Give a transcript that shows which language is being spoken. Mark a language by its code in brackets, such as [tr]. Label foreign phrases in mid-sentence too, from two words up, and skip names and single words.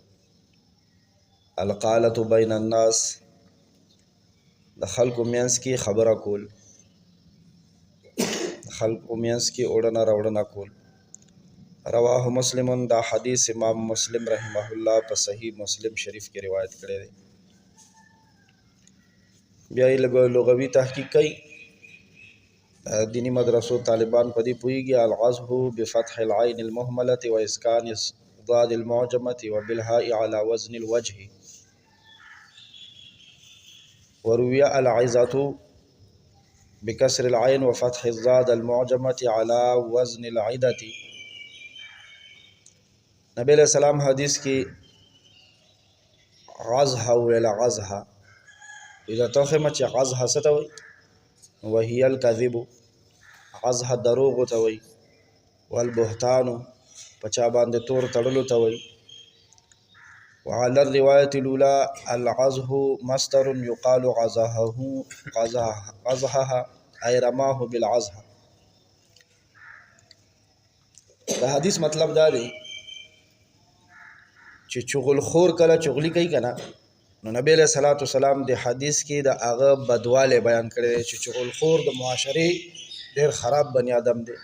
[ar] القالة بین الناس، [ps] د خلکو منځ کې خبره کول، د خلکو منځ کې اوړنه راوړنه کول. [ar] رواه مسلم، [ps] دا حدیث امام مسلم رحمه الله په صحیح مسلم شریف کې روایت کړی دی. بیا یې لغوي تحقیق کوي، دینی مدرسو طالبان په دې پوهیږي. [ar] العزه بفتح العین المهملة واسکان الضاد المعجمة وبالهاء على وزن الوجه، وروي العزة بكسر العين وفتح الضاد المعجمة على وزن العدة. نبی علیہ السلام [ps] حدیث کی عزها ویلا، عزها اذا توخمه چې عزها څه ته وایي، [ar] وهي الكذب، [ps] عزها دروغ ته وایي. والبهتان، په چا باندې تور تړلو ته وایي. [ar] وعلى الرواية الأولى العزه مصدر يقال عزها أي رماه بالعزها. [ps] دا حدیث مطلب دا دی چې چغل خور کله چغلی کوي کنه، نو نبی [ar] علیہ الصلوۃ والسلام [ps] د حدیث کې د هغه بدواله بیان کړی چې چغل خور د معاشري ډیر خراب بنی آدم دی.